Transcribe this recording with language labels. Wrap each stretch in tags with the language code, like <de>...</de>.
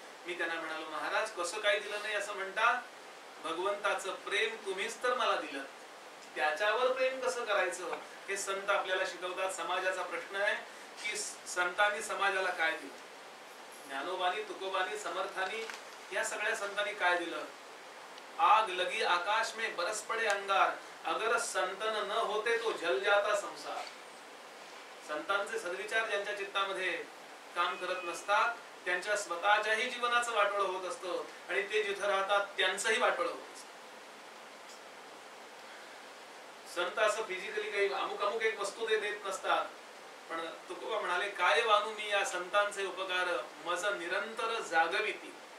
<mr>मी त्यांना म्हणालो, महाराज कसं काय दिलं नाही असं म्हणता? भगवंताचं प्रेम तुम्हीच तर मला दिलं, त्याच्यावर प्रेम कसं करायचं हे संत आपल्याला शिकवतात. समाजाचा प्रश्न आहे की संतांनी समाजाला काय दिलं. ज्ञानोबानी, तुकोबानी, समर्थानी या सगळ्या संतांनी काय दिलं?</mr> <hi>आग लगी आकाश में बरस पडे अंगार, अगर संतन न होते तो जल जाता संसार.</hi> <mr>संतांचे सद्विचार ज्यांच्या चित्तामध्ये काम करत नसतात त्यांच्या स्वतःच्याही जीवनाचं वाटोळं होत असतं आणि ते जिथं राहतात त्यांचंही वाटोळं होत असतं. संत असं फिजिकली काही अमुक अमुक एक वस्तू देत नसतात. पण तुकोबा म्हणाले, काय वानू मी या संतांचे उपकार, मज निरंतर जागविती.</mr>